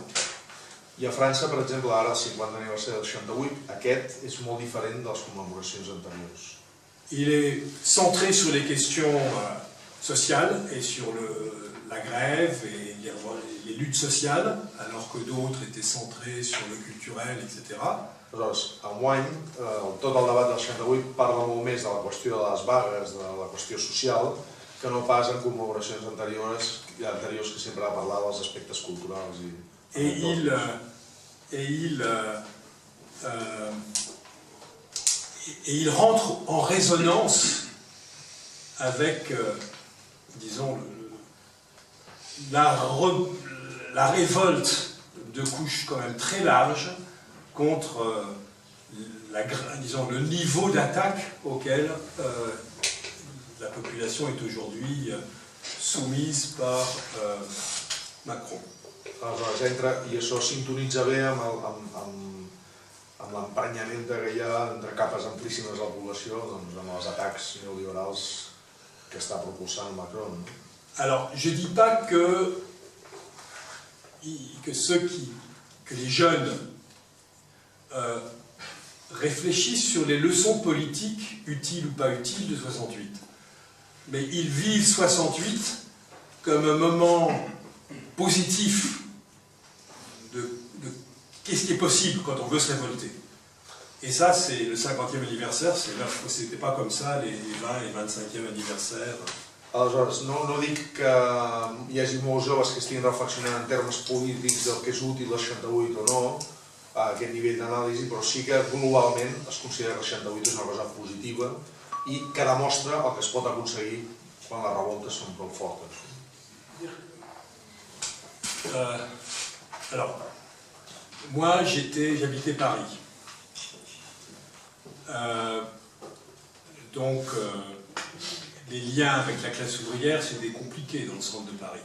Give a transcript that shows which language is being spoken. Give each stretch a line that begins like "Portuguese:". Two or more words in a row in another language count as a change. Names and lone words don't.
Catalan: I a França, per exemple, ara el 50 aniversari del 68, aquest és molt diferent de les commemoracions anteriors.
French: Il est centré sur les questions sociales et sur la grève et les luttes sociales, alors que d'autres étaient centrés sur le culturel, etc.
Catalan: Aleshores, enguany, tot el debat del 68 parla molt més de la qüestió de les vagues, de la qüestió social, que no pas en commemoracions anteriors que sempre ha parlat dels aspects culturals.
French: Et il rentre en résonance avec, disons, la révolte de couches quand même très larges contre disons, le niveau d'attaque auquel la population est aujourd'hui soumise par Macron.
Catalan: Aleshores, i això sintonitza bé amb l'emprenyament que hi ha entre capes amplíssimes de la població, doncs, amb els atacs neoliberals que està propulsant Macron.
French: Alors, je ne dis pas que les jeunes réfléchissent sur les leçons politiques, utiles ou pas utiles, de 68. Mais ils vivent 68 comme un moment positif de qu'est-ce qui est possible quand on veut se révolter. Et ça, c'est le 50e anniversaire, c'était pas comme ça les 20 et 25e anniversaires.
Catalan: Aleshores, no dic que hi hagi molts joves que estiguin reflexionant en termes polítics del que és útil el 68 o no, a aquest nivell d'anàlisi, però sí que globalment es considera que el 68 és una cosa positiva i que demostra el que es pot aconseguir quan les revoltes són prou fortes.
French: Alors, moi j'habitais Paris. Donc, les liens avec la classe ouvrière, c'était compliqué dans le centre de Paris.